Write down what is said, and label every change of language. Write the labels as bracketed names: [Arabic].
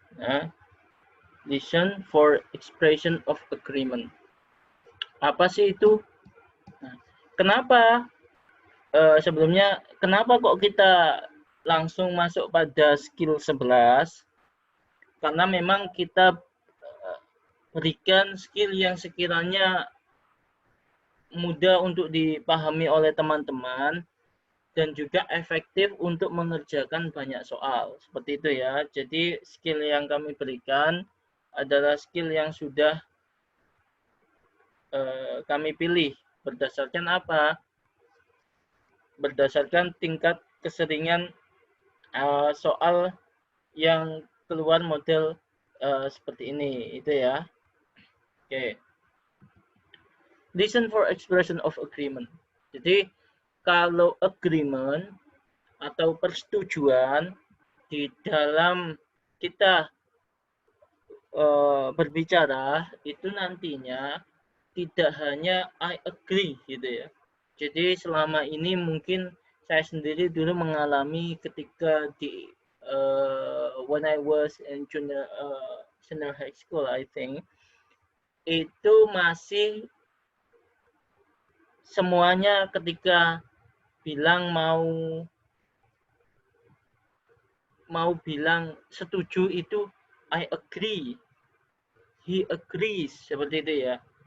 [English] Nah, listen for expression of agreement. [Indonesian] Apa sih itu? Nah, kenapa sebelumnya kenapa kok kita langsung masuk pada skill 11? Karena memang kita berikan skill yang sekiranya mudah untuk dipahami oleh teman-teman dan juga efektif untuk mengerjakan banyak soal. Seperti itu ya. Jadi skill yang kami berikan adalah skill yang sudah kami pilih. Berdasarkan apa? Berdasarkan tingkat keseringan soal yang keluar model seperti ini. Itu ya. Oke. [English] Listen for expression of agreement. [Indonesian] Jadi kalau agreement atau persetujuan di dalam kita berbicara itu nantinya tidak hanya [English] I agree [Indonesian] gitu ya. Jadi selama ini mungkin saya sendiri dulu mengalami ketika di [English] when I was in junior high school I think [Indonesian] itu masih semuanya ketika bilang mau bilang setuju itu [English] I agree, he agrees [Indonesian] seperti itu ya.